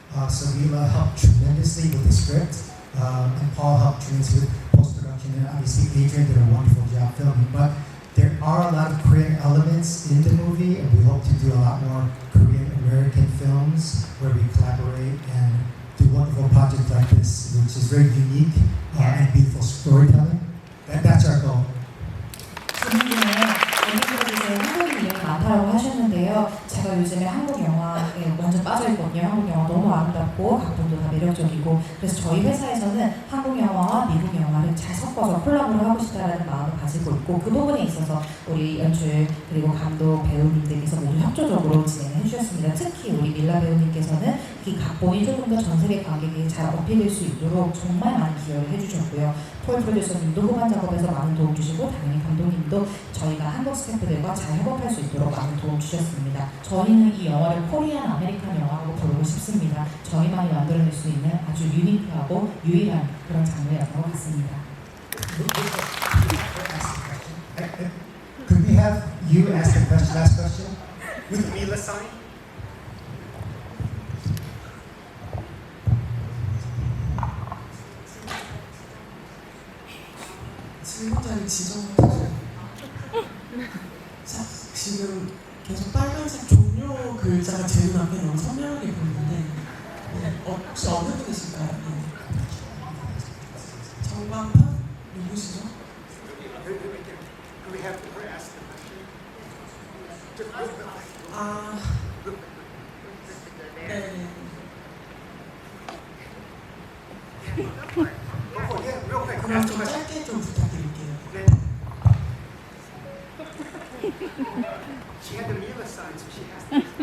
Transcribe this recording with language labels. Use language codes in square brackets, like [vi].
[en] So Mila helped tremendously with the script, and Paul helped tremendously with post-production, and obviously Adrian did a wonderful job filming. But there are a lot of Korean elements in the movie, and we hope to do a lot more Korean-American films where we collaborate and do wonderful projects like this, which is very unique and beautiful storytelling. That's our goal. [ko] 질문중에 한국 이야기 많다고 하셨는데요. 제가 요즘에 한국 영화에 완전 빠져있거든요. 한국 영화 너무 아름답고 각본도 다 매력적이고, 그래서 저희 회사에서는 한국 영화와 미국 영화를 잘 섞어서 콜라보를 하고 싶다라는 마음을 가지고 있고, 그 부분에 있어서 우리 연출 그리고 감독 배우님들께서 모두 협조적으로 진행해 주셨습니다. 특히 우리 밀라 배우님께서는 이 각본이 조금 더 전 세계 관객에게 잘 어필될 수 있도록 정말 많은 기여를 해주셨고요. 폴 프로듀서님도 후반 작업에서 많은 도움 주시고, 당연히 감독님도 저희가 한국 스태프들과 잘 협업할 수 있도록 많은 도움 주셨습니다. 저희는 이 영화를 코리안 아메리칸 영화라고 부르고 싶습니다. 저희만이 만들어낼 수 있는 아주 유니크하고 유일한 그런 장르였던 것 같습니다. [en] Could we have you ask the question, last question? With Mila sign? [ko] 질문자를 지정해주세요. 자, 지금 계속 빨간색 종료 글자가 제 눈앞에 너무 선명하게 보이는데, 혹시 어느 분이실까요? 정광판? 누구시죠? 아, 네. 그럼 좀 짧게 좀 부탁드릴게요. [en] She had the Mila sign, so she has to.